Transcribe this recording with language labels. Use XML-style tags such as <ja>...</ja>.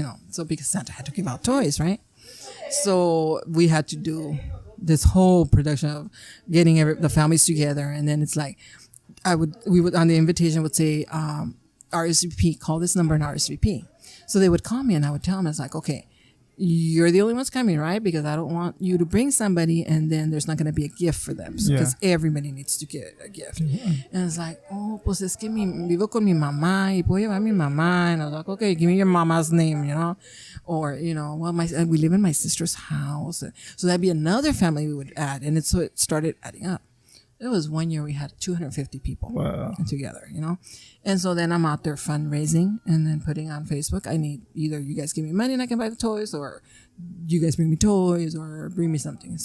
<en>So because Santa had to give out toys, right? So we had to do this whole production of getting the families together, and then it's like we would on the invitation would say RSVP, call this number and RSVP. So they would call me, and I would tell them, it's like, okay, you're the only ones coming, right? Because I don't want you to bring somebody and then there's not going to be a gift for them, because everybody needs to get a gift. And it's like, oh,</en> <es>pues es que vivo con mi mamá y puedo llevar a mi mamá.</es> <en>And I was like, okay, give me your mama's name, or well, we live in my sister's house. So that'd be another family we would add, and so it started adding up. It was one year we had 250 people together, And so then I'm out there fundraising and then putting on Facebook, I need either you guys give me money and I can buy the toys, or you guys bring me toys or bring me something.</en>